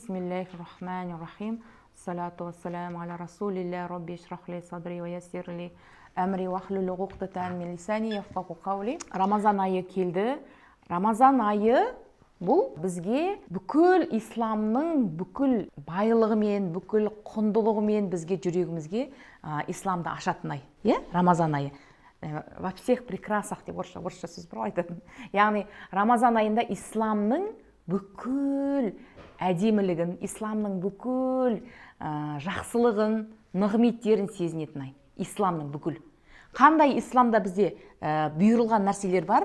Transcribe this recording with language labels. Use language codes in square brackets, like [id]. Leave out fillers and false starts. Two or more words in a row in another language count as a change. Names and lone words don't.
[ar] بسم الله الرحمن الرحيم. الصلاة والسلام على رسول الله. رب اشرح لي صدري ويسر لي أمري واحلل عقدة من لساني يفقهوا قولي. [kk] Рамазан айы келді. Рамазан айы бұл бізге бүкіл исламның бүкіл байлығымен, бүкіл құндылығымен бізге жүрегімізге исламды ашатын ай. Рамазан айы. [ru] Во всех прекрасах [kk] деп орысша сөз бар айтатын. Яғни Рамазан айында исламның бүкіл әдемілігін, исламның бүкіл жақсылығын, нығметтерін сезінетін ай. Исламның бүкіл. Қандай исламда бізде бұйырылған нәрселер бар?